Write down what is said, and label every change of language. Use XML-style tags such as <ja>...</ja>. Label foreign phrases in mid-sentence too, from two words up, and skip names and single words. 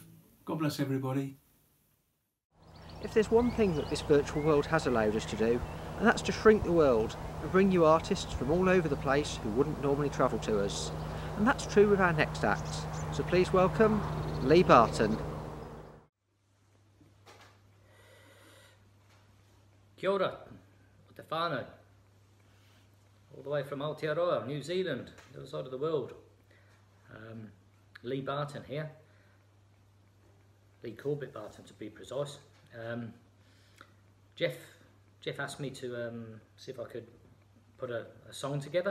<en>God bless everybody. If there's one thing that this virtual world has allowed us to do, and that's to shrink the world and bring you artists from all over the place who wouldn't normally travel to us. And that's true with our next act. So please welcome Lee Barton.</en> <mi>Kia ora, o te whānau.</mi> <en>All the way from Aotearoa, New Zealand, the other side of the world. Lee Barton here. Lee Corbett Barton to be precise. Jeff asked me to see if I could put a song together.</en>